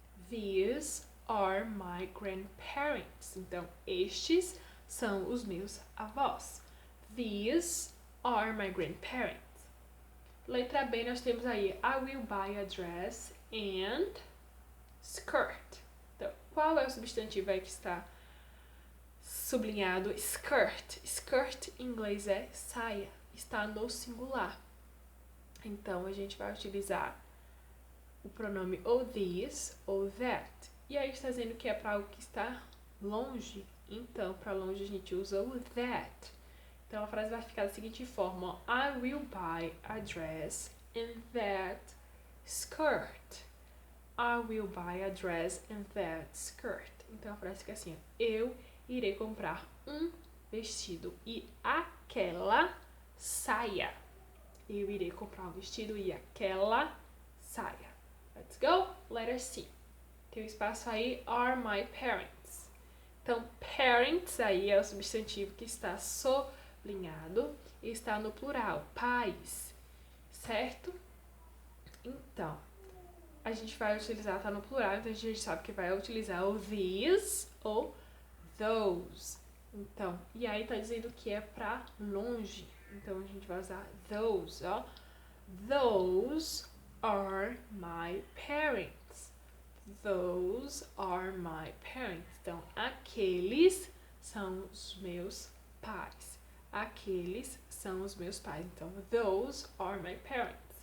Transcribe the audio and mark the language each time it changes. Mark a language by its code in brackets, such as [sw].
[en] These are my grandparents. [pt] Então, estes são os meus avós. [en] These are my grandparents. [pt] Letra B, nós temos aí [en] I will buy a dress and skirt. [pt] Então, qual é o substantivo aí que está sublinhado? Skirt. Skirt em inglês é saia. Está no singular. Então, a gente vai utilizar o pronome ou this ou that. E aí está dizendo que é para algo que está longe. Então, para longe a gente usa o that. Então, a frase vai ficar da seguinte forma, ó, [en] I will buy a dress and that skirt. I will buy a dress and that skirt. [pt] Então, a frase fica assim, ó, eu irei comprar um vestido e aquela saia. Eu irei comprar um vestido e aquela saia. [en] Let's go. Letter C. [pt] Tem um espaço aí, [en] are my parents. [pt] Então, parents aí é o substantivo que está sublinhado e está no plural, pais, certo? Então, a gente vai utilizar, tá no plural, então a gente sabe que vai utilizar o these ou those. Então, e aí tá dizendo que é pra longe. Então, a gente vai usar those, ó. [en] Those are my parents. Those are my parents. [pt] Então, aqueles são os meus pais. Aqueles são os meus pais. [en] Então, those are my parents.